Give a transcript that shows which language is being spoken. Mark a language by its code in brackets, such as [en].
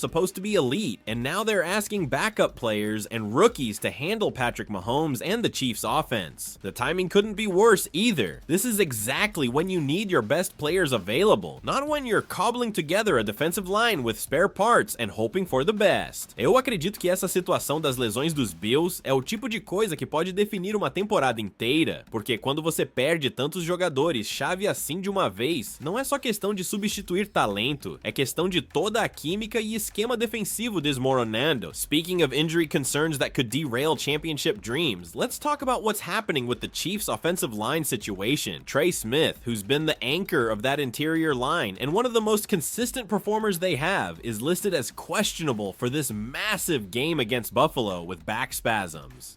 [en] was supposed to be elite, and now they're asking backup players and rookies to handle Patrick Mahomes and the Chiefs offense. The timing couldn't be worse either. This is exactly when you need your best players available, not when you're cobbling together a defensive line with spare parts and hoping for the best. [pt] Eu acredito que essa situação das lesões dos Bills é o tipo de coisa que pode definir uma temporada inteira, porque quando você perde tantos jogadores chave assim de uma vez, não é só questão de substituir talento, é questão de toda a química e esquema defensivo desmoronando. [en] Speaking of injury concerns that could derail championship dreams, let's talk about what's happening with the Chiefs' offensive line situation. Trey Smith, who's been the anchor of that interior line and one of the most consistent performers they have, is listed as questionable for this massive game against Buffalo with back spasms.